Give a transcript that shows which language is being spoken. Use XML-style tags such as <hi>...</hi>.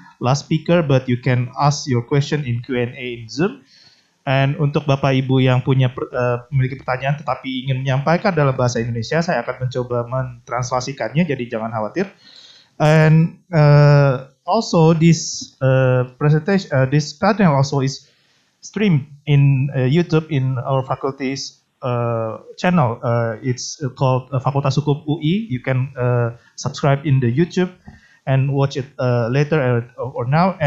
<en>last speaker, but you can ask your question in Q&A in Zoom. And</en> <id>untuk Bapak Ibu yang memiliki pertanyaan tetapi ingin menyampaikan dalam bahasa Indonesia, saya akan mencoba mentranslasikannya, jadi jangan khawatir.</id> <en>And also this presentation, this panel also is streamed in YouTube in our faculty's channel. It's called Fakultas Hukum UI. You can subscribe in the YouTube and watch it later or now.</en>